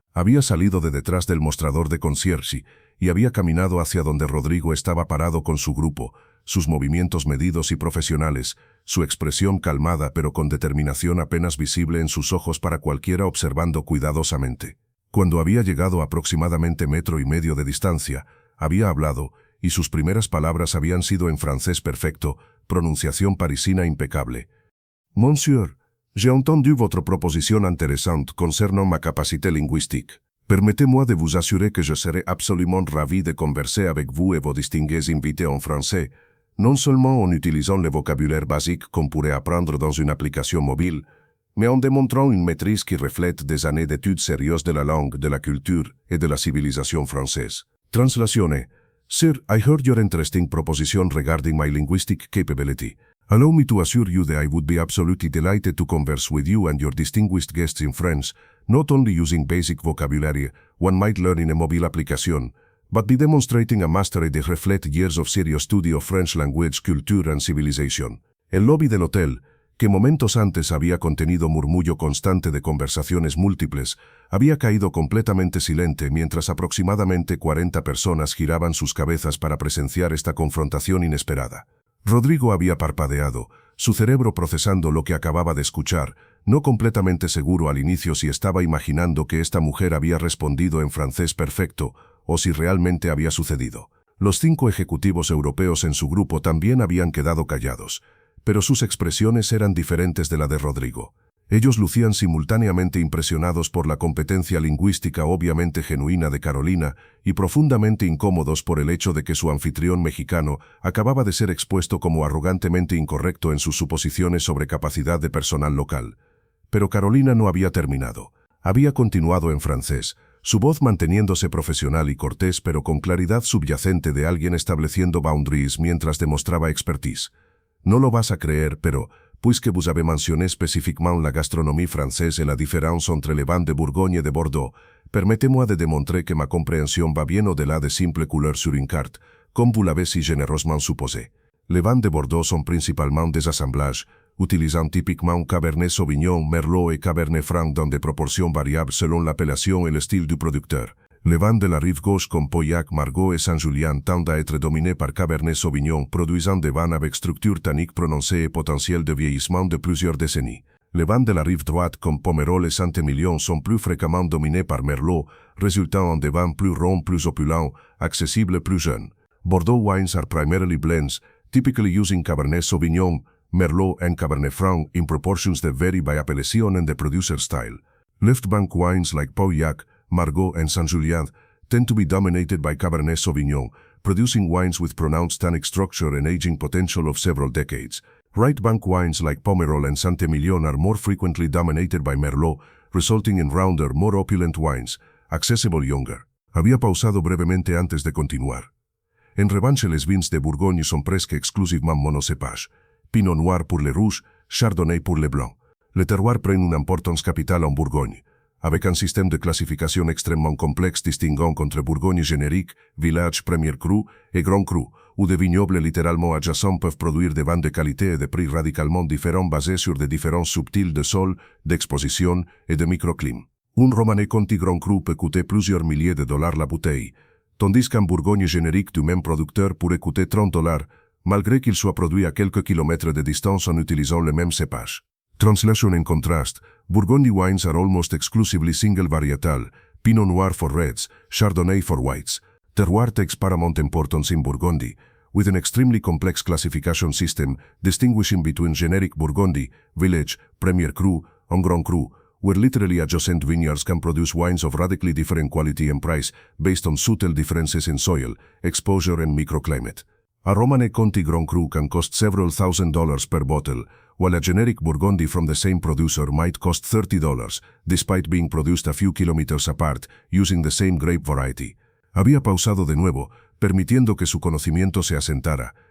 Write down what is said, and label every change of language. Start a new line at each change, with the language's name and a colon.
Spanish: Había salido de detrás del mostrador de concierge y había caminado hacia donde Rodrigo estaba parado con su grupo, sus movimientos medidos y profesionales, su expresión calmada pero con determinación apenas visible en sus ojos para cualquiera observando cuidadosamente. Cuando había llegado a aproximadamente 1,5 metros de distancia, había hablado, y sus primeras palabras habían sido en francés perfecto, pronunciación parisina impecable.
French: Monsieur, j'ai entendu votre proposition intéressante concernant ma capacité linguistique. Permettez-moi de vous assurer que je serai absolument ravi de converser avec vous et vos distingués invités en français, non seulement en utilisant le vocabulaire basique qu'on pourrait apprendre dans une application mobile, mais en démontrant une maîtrise qui reflète des années d'études sérieuses de la langue, de la culture et de la civilisation française.
English: Translatione. Sir, I heard your interesting proposition regarding my linguistic capability. Allow me to assure you that I would be absolutely delighted to converse with you and your distinguished guests in French, not only using basic vocabulary one might learn in a mobile application, but by demonstrating a mastery that reflects years of serious study of French language, culture and civilization.
Spanish: El lobby del hotel, que momentos antes había contenido murmullo constante de conversaciones múltiples, había caído completamente silente mientras aproximadamente 40 personas giraban sus cabezas para presenciar esta confrontación inesperada. Rodrigo había parpadeado, su cerebro procesando lo que acababa de escuchar, no completamente seguro al inicio si estaba imaginando que esta mujer había respondido en francés perfecto o si realmente había sucedido. Los 5 ejecutivos europeos en su grupo también habían quedado callados, pero sus expresiones eran diferentes de la de Rodrigo. Ellos lucían simultáneamente impresionados por la competencia lingüística obviamente genuina de Carolina y profundamente incómodos por el hecho de que su anfitrión mexicano acababa de ser expuesto como arrogantemente incorrecto en sus suposiciones sobre capacidad de personal local. Pero Carolina no había terminado. Había continuado en francés, su voz manteniéndose profesional y cortés pero con claridad subyacente de alguien estableciendo boundaries mientras demostraba expertise. No lo vas a creer, pero,
French: puisque vous avez mentionné spécifiquement la gastronomie française et la différence entre les vins de Bourgogne et de Bordeaux, permettez-moi de démontrer que ma compréhension va bien au-delà de simples couleurs sur une carte, comme vous l'avez si généreusement supposé. Les vins de Bordeaux sont principalement des assemblages, utilisant typiquement Cabernet Sauvignon, Merlot et Cabernet Franc dans des proportions variables selon l'appellation et le style du producteur. Les vins de la rive gauche comme Pauillac, Margaux et Saint-Julien tendent à être dominés par Cabernet Sauvignon, produisant des vins avec structure tannique prononcée et potentiel de vieillissement de plusieurs décennies. Les vins de la rive droite comme Pomerol et Saint-Émilion sont plus fréquemment dominés par Merlot, résultant en des vins plus ronds, plus opulents, accessibles, plus jeunes.
English: Bordeaux wines are primarily blends, typically using Cabernet Sauvignon, Merlot and Cabernet Franc in proportions that vary by appellation and the producer style. Left bank wines like Pauillac, Margaux and Saint-Julien tend to be dominated by Cabernet Sauvignon, producing wines with pronounced tannic structure and aging potential of several decades. Right bank wines like Pomerol and Saint-Émilion are more frequently dominated by Merlot, resulting in rounder, more opulent wines, accessible younger.
Spanish: Había pausado brevemente antes de continuar.
French: En revanche, les vins de Bourgogne sont presque exclusivement monocépage. Pinot Noir pour les rouges, Chardonnay pour les blancs. Le terroir prend une importance capitale en Bourgogne, avec un système de classification extrêmement complexe distinguant entre Bourgogne générique, village, premier cru et grand cru, où des vignobles littéralement adjacents peuvent produire des vins de qualité et de prix radicalement différents basés sur des différences subtiles de sol, d'exposition et de microclimat. Un Romanée Conti Grand Cru peut coûter plusieurs milliers de dollars la bouteille, tandis qu'un Bourgogne générique du même producteur pourrait coûter 30 dollars, malgré qu'il soit produit à quelques kilomètres de distance en utilisant le même cépage.
English: Translation in contrast, Burgundy wines are almost exclusively single varietal, Pinot Noir for reds, Chardonnay for whites. Terroir takes paramount importance in Burgundy, with an extremely complex classification system distinguishing between generic Burgundy, village, premier cru, and grand cru, where literally adjacent vineyards can produce wines of radically different quality and price based on subtle differences in soil, exposure and microclimate. A Romanée Conti Grand Cru can cost several $1,000s per bottle, while a generic Burgundy from the same producer might cost $30, despite being produced a few kilometers apart, using the same grape variety.
Spanish: Había pausado de nuevo, permitiendo que su conocimiento se asentara.